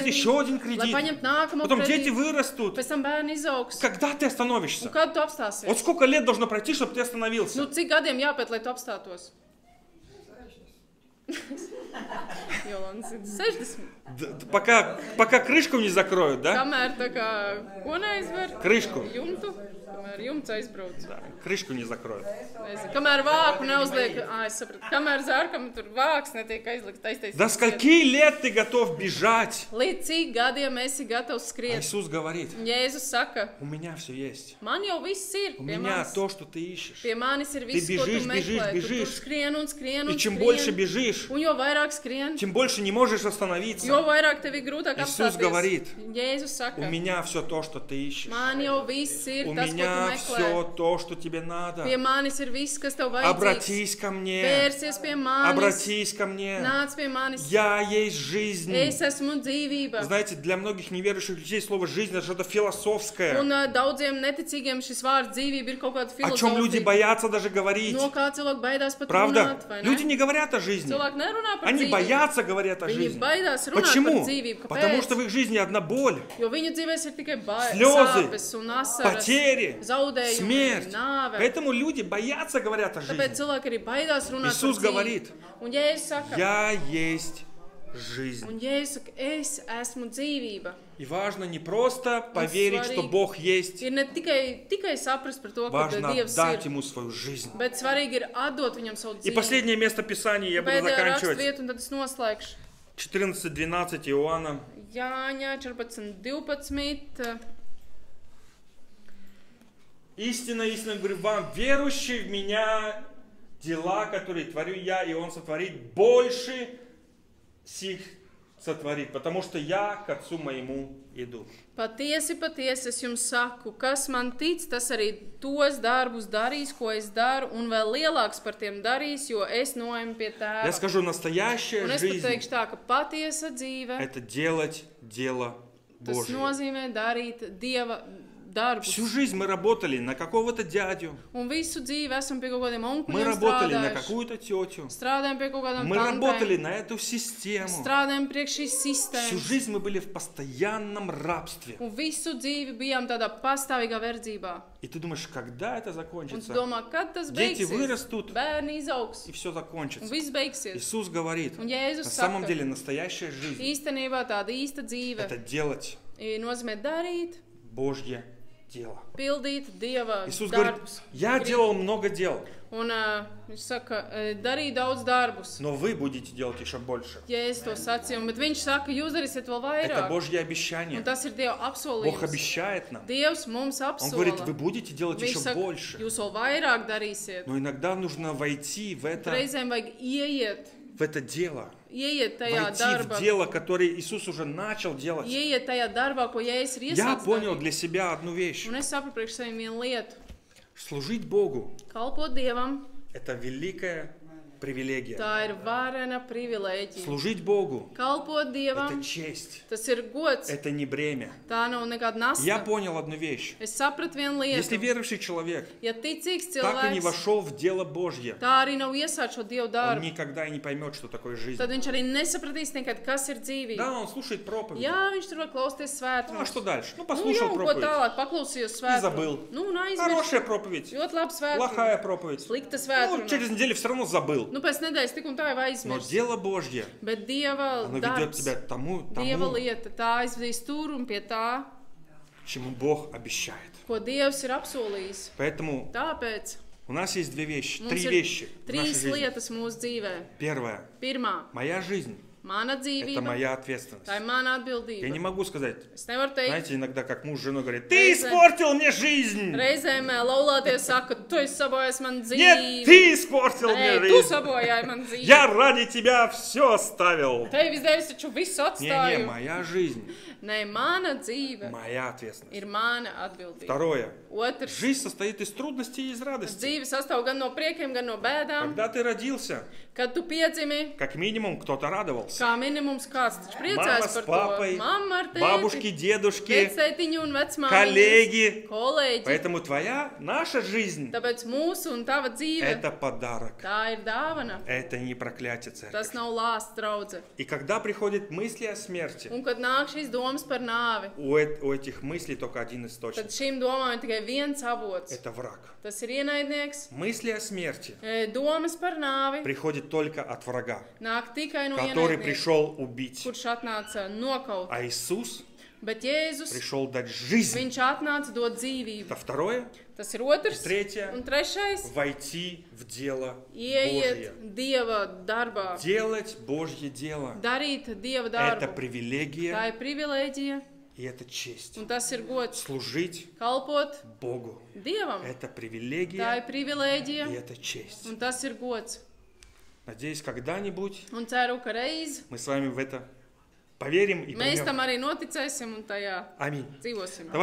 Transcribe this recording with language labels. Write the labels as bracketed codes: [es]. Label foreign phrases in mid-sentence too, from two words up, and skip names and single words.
[lv] kredītu, [ru] еще один [lv] lai [ru] кредит, [lv] paņemtu nākamo [ru] потом дети [lv] kredītu, [ru] вырастут. [lv] pēc tam bērni izaugs. [ru] Когда ты [lv] Un [ru] остановишься? [lv] kad tu apstāsies? [ru] Вот сколько лет должно пройти, чтобы ты остановился? [lv] Nu, cik gadiem jāpēt, lai tu apstātos? Jolants, 60. [ru] Пока крышку не закроют, да? [lv] Kamēr tā kā, ko neaizver? [ru] Крышку. [lv] Jumtu. Kamēr jumts aizbrauc. [ru] Да, крышку не закроют. [lv] Nezinu. Kamēr vāku neuzliek, es sapratu, kamēr zārkam tur vāks netiek aizlikt taistais. [ru] До скольки лет ты готов бежать? [lv] Līdz cik gadiem esi gatavs [ru] А [lv] skriet? [ru] Иисус говорит, [lv] Jēzus saka, [ru] у меня все есть. [lv] man jau viss ir [ru] У [lv] pie [ru] меня [lv] manis. [ru] то, что ты ищешь. [lv] Pie manis ir viss, ko [ru] бежишь, [lv] tu [ru] бежишь, [lv] meklē. Tu tur [ru] бежишь. [lv] skrien un skrien [ru] И [lv] un [ru] чем больше [lv] skrien. [ru] бежишь, [lv] Un jo vairāk skrien, [ru] тем больше не можешь [lv] jo [ru] остановиться. [lv] vairāk tev ir grūtāk [ru] Иисус [lv] apstāties. [ru] говорит, [lv] Jēzus [ru] У [lv] saka, [ru] меня все то, что ты ищешь. [lv] man jau viss ir [ru] У [lv] tas, ko [ru] меня [lv] meklē. [ru] все то, что тебе надо. [lv] Pie manis ir viss, kas tev vajadzīgs. [ru] Обратись ко мне. [lv] Vērsies pie manis. [ru] Обратись ко мне. [lv] Nāc pie manis. [ru] Я есть жизнь. [lv] Es esmu dzīvība. [ru] Знаете, для многих неверующих людей слово «жизнь» — это что-то философское. [lv] Un daudziem neticīgiem šis vārds dzīvība ir kaut kāda [ru] О чем люди [lv] filozofija. [ru] боятся даже говорить. [lv] No kā cilvēki baidās pat [ru] Правда? [lv] runāt, vai ne? [ru] Люди не говорят о жизни. [lv] Cilvēki nerunā par [ru] Они [lv] dzīvību. [ru] боятся говорить о [lv] Viņi [ru] жизни. [lv] baidās runāt par [ru] Почему? [lv] dzīvību. [ru] Потому [lv] Kāpēc? [ru] что в их жизни одна боль, [lv] Jo viņu dzīvēs ir tikai [ru] слезы, [lv] sāpes un asaras, [ru] потери, [lv] zaudējumi, [ru] смерть. [lv] nāve. [ru] Поэтому люди боятся говорить о [lv] Tāpēc [ru] жизни. [lv] cilvēki arī baidās runāt [ru] Иисус [lv] par dzīvību. [ru] говорит, [lv] Un Jēzus saka, [ru] Я есть жизнь. [lv] un Jēzus saka, es esmu dzīvība. [ru] И важно не просто поверить, что [lv] svarīgi [ru] Бог есть. [lv] Ir ne tikai saprast par to, ka [ru] Важно [lv] Dievs [ru] отдать [lv] ir, [ru] Ему свою жизнь. [lv] bet svarīgi ir atdot viņam savu [ru] И [lv] dzīvību. [ru] последнее место Писания я буду [lv] Pēdējā [ru] заканчивать. [lv] raksturvieta, un tad es noslēgšu. [ru] 14:12 Иоанна. [lv] Jāņa 14:12. [ru] Истинно, истинно говорю вам, верующий в Меня, дела, которые творю Я, и Он сотворит, больше сих сотворит, потому что Я к Отцу Моему иду. [lv] Patiesi, patiesi es jums saku, kas man tic, tas arī tos darbus darīs, ko es daru, un vēl lielāks par tiem darīs, jo es noeju pie [ru] Я [lv] tēva. [ru] скажу, настоящая [lv] Un es [ru] жизнь [lv] pateikšu tā, ka patiesa dzīve, – [ru] это делать дело [lv] tas [ru] Божье. [lv] nozīmē darīt Dieva darbus. [ru] Всю жизнь мы работали на какого-то дядю, [lv] Un visu dzīvi esam pie kaut kādiem [ru] мы [lv] onkuļiem [ru] работали на [lv] strādājuši. [ru] какую-то тетю, [lv] Strādājam pie kaut kādām [ru] мы работали [lv] tantēm. [ru] на эту систему. [lv] Strādājam priekš šīs [ru] Всю [lv] sistēmas. [ru] жизнь мы были в постоянном рабстве. [lv] Un visu dzīvi bijām tādā pastāvīgā verdzībā. [ru] И ты думаешь, когда это [lv] Un tu [ru] закончится? [lv] domā, kad tas [ru] Дети [lv] beigsies? [ru] вырастут, [lv] Bērni izaugs. [ru] и все [lv] Un [ru] закончится. [lv] viss beigsies. [ru] Иисус говорит, [lv] Un Jēzus [ru] на самом [lv] saka, [ru] деле настоящая жизнь [lv] īstenībā tāda īsta dzīve – [ru] это делать [lv] nozīmē darīt, [ru] Божье дело. [lv] pildīt Dieva [ru] Иисус говорит, [lv] darbus. [ru] я делал много дел, [lv] Un viņš saka, darīja daudz darbus. [ru] но вы будете делать еще больше. [lv] Ja es to sacīju, bet viņš saka, jūs darīsiet vēl [ru] Это [lv] vairāk. [ru] Божье [lv] Un [ru] обещание. [lv] tas ir Dieva [ru] Бог [lv] apsolījums. [ru] обещает нам. [lv] Dievs mums [ru] Он говорит, вы [lv] apsola. [ru] будете делать [lv] Viņš [ru] еще [lv] saka, [ru] больше. [lv] jūs vēl vairāk darīsiet. [ru] Но иногда нужно войти в [lv] Reizēm vajag [ru] это дело. [lv] ieiet tajā [ru] Войти [lv] darbā. [ru] в дело, которое Иисус уже начал делать. [lv] Ieiet tajā darbā, ko Jēzus ir [ru] Я [lv] iesācis [ru] понял [lv] darīt. [ru] для себя одну вещь. [lv] Un es sapratu priekš sevi vienu lietu. [ru] Служить Богу [lv] Kalpot Dievam, – [ru] это великая привилегия. [lv] tā ir varena privilēģija. [ru] Служить Богу [lv] Kalpot [ru] – это [lv] Dievam, [ru] честь. [lv] tas ir gods. [ru] Это не бремя. [lv] Tā nav nekāda [ru] Я [lv] nasta. [ru] понял одну вещь. [lv] Es sapratu vienu [ru] Если [lv] lietu. [ru] верующий человек [lv] Ja ticīgs [ru] так и не [lv] cilvēks, [ru] вошел в дело Божье, [lv] tā arī nav iesākt šo Dievu [ru] он [lv] darbu, [ru] никогда и не поймет, что такое жизнь. [lv] tad viņš arī nesapratīs nekad, kas ir dzīvība. [ru] Да, он слушает проповедь. [lv] Jā, viņš tur var klausīties [ru] Ну а [lv] svētrumus. [ru] что дальше? Ну [lv] Nu, jā, [ru] послушал [lv] un ko [ru] проповедь. [lv] tālāk paklausījos [ru] И забыл. [lv] svētrumu. Nu, un aizmirst. [ru] Хорошая проповедь. [lv] Ļoti labi svētrumu. [ru] Плохая проповедь. [lv] Slikta [ru] Ну, [lv] svētrumu. [ru] через неделю все равно забыл. [lv] Nu, pēc nedēļas tik un tā jau [ru] Но [lv] aizmirst. [ru] дело Божье, [lv] Bet Dieva [ru] оно ведет [lv] darbs, [ru] тебя к тому, [lv] Dieva lieta, tā aizvedīs tur un pie tā, [ru] чему Бог обещает. [lv] ko Dievs ir apsolījis. [ru] Поэтому [lv] Tāpēc [ru] у нас есть две вещи, [lv] mums [ru] три [lv] ir [ru] вещи в нашей [lv] trīs [ru] жизни. [lv] lietas mūsu dzīvē. [ru] Первое. [lv] Pirmā, [ru] Моя жизнь [lv] mana [ru] – это [lv] dzīvība, [ru] моя ответственность. [lv] tā ir mana [ru] Я не [lv] atbildība. [ru] могу сказать, [lv] Es nevaru teikt, [ru] знаете, иногда как муж с женой говорит, ты [lv] Reizē- [ru] испортил мне жизнь! [lv] reizēm laulāties saka, tu esi sabojājis man [ru] Нет, [lv] dzīvi. [ru] ты испортил [lv] Nē, [ru] мне [lv] tu [ru] жизнь! [lv] sabojāji man dzīvi. [ru] Я ради тебя все оставил! [lv] Tevis devis taču visu [ru] Не, [lv] atstāju. [ru] моя жизнь [lv] Nē, mana dzīve – [ru] моя ответственность. [lv] ir mana atbildība. [ru] Второе. [lv] Otrs, [ru] Жизнь состоит из трудностей и из радости. [lv] dzīve sastāv gan no priekiem, gan no bēdām. [ru] Когда ты родился, [lv] Kad tu piedzimi, [ru] как минимум кто-то радовался. [lv] kā minimums kāds taču [ru] Мама [lv] priecājas [ru] с [lv] par [ru] папой, [lv] to. Mamma ar [ru] бабушки, [lv] tēti, [ru] дедушки, [lv] vecētiņu un vecmāmiņas, [ru] коллеги. [lv] kolēģi. [ru] Поэтому наша жизнь [lv] Tāpēc mūsu un tava – dzīve, [ru] это подарок. [lv] tā ir dāvana. [ru] Это не проклятие церкви. [lv] Tas nav lāsts draudze. [ru] И когда приходят мысли о смерти, [lv] Un kad nāk šīs domas par nāvi, [ru] у этих мыслей только один [lv] tad [ru] источник. [lv] šīm domām ir tikai viens avots. [ru] Это враг. [lv] Tas ir ienaidnieks. [ru] Мысли о смерти [lv] Domas par nāvi [ru] приходят только от врага, [lv] nāk tikai no [ru] который [lv] ienaidnieka, [ru] пришел убить. [lv] kurš atnāca nokaut. [ru] А Иисус [lv] Bet Jēzus, [ru] пришел дать жизнь. [lv] viņš atnāca dot dzīvību. [ru] Это второе. [lv] Tas ir otrs. [ru] Третье. [lv] Un trešais, [ru] Войти в дело [lv] ieiet [ru] Божье. [lv] Dieva darbā. [ru] Делать Божье дело. [lv] Darīt Dieva [ru] Это [lv] darbu. Tā [ru] привилегия [lv] ir privilēģija, [ru] и это честь. [lv] un tas ir gods. [ru] Служить [lv] Kalpot [ru] Богу. [lv] Dievam. [ru] Это [lv] Tā [ru] привилегия [lv] ir privilēģija, [ru] и это честь. [lv] un tas ir gods. [ru] Надеюсь, когда-нибудь [lv] Un ceru, ka reiz [ru] мы с вами в это поверим и [lv] mēs [ru] поймем. [lv] tam arī noticēsim un tajā [ru] Аминь. [lv] dzīvosim. [ru] Давайте